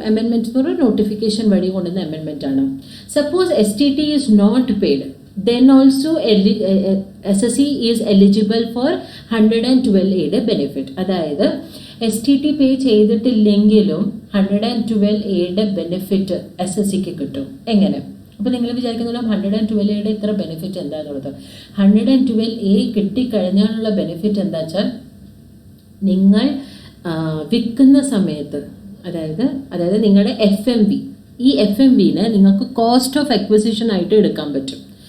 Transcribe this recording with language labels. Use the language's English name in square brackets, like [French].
[Malayalam] Amendment എന്ന് പറഞ്ഞാൽ notification വഴി കൊണ്ടുവന്ന അമെൻമെൻ്റ് ആണ്. [English] suppose STT is not paid, then also SSC is eligible for [Malayalam] 112Aയുടെ benefit. അതായത് STT പേ ചെയ്തിട്ടില്ലെങ്കിലും 112Aയുടെ ബെനിഫിറ്റ് SSCക്ക് കിട്ടും. എങ്ങനെ? അപ്പോൾ നിങ്ങൾ വിചാരിക്കുന്നില്ല 112Aയുടെ ഇത്ര ബെനിഫിറ്റ് എന്താണെന്നുള്ളത്. 112A കിട്ടിക്കഴിഞ്ഞാലുള്ള ബെനിഫിറ്റ് എന്താ വെച്ചാൽ, നിങ്ങൾ വിൽക്കുന്ന സമയത്ത്, അതായത് നിങ്ങളുടെ FMV, ഈ FMVനെ നിങ്ങൾക്ക് കോസ്റ്റ് ഓഫ് അക്വിസിഷൻ ആയിട്ട് എടുക്കാൻ പറ്റും.